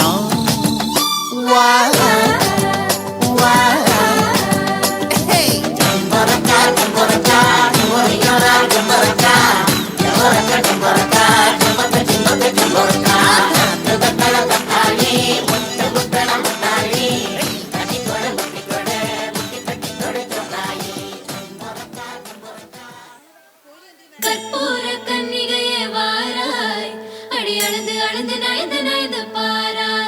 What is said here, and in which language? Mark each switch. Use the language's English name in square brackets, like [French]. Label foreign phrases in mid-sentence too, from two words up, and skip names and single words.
[Malayalam] വാ വാ ജമ്പറക്ക ജമ്പറക്ക ജമ്പറക്ക ജമ്പറക്ക ജമ്പറക്ക ജമ്പറക്ക ജമ്പത്തെ ചിമ്പത്തെ ജമ്പറക്ക. തത്താളി മുട്ട് മുട്ടണ മുട്ടാളി തട്ടിക്കൊടെ മുട്ടിക്കൊടെ മുട്ടിക്കെട്ടിത്തോടെ ചോട്ടായി. [Tamil] கற்பூர கன்னிகையே வாராய், அடி அளந்து அளந்து நயந்து நயந்து பாராய்.